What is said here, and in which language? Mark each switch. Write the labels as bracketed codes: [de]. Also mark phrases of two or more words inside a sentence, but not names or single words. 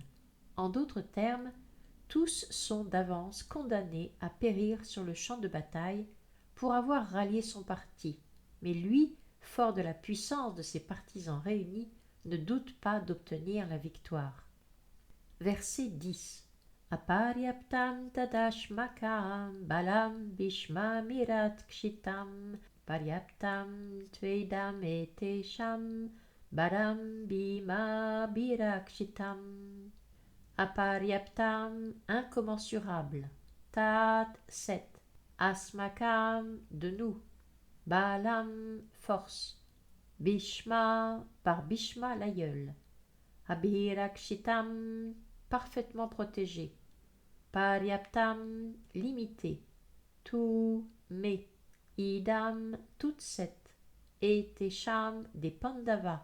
[fr] En d'autres termes, tous sont d'avance condamnés à périr sur le champ de bataille pour avoir rallié son parti, mais lui, fort de la puissance de ses partisans réunis, ne doute pas d'obtenir la victoire. Verset 10. [sa] Aparyaptam tadashmakam balam bhishma mirat kshitam paryaptam tvedam etesham balam bhima birakshitam. [fr] Aparyaptam, incommensurable. [sa] Tat, 7. Asmakam, [fr] de nous. Balam, force. Bhishma, par Bhishma l'aïeul. Abhirakshitam, parfaitement protégé. Paryaptam, limité. Tout, mais. Idam, toutes sept. Et Tesham, des Pandavas.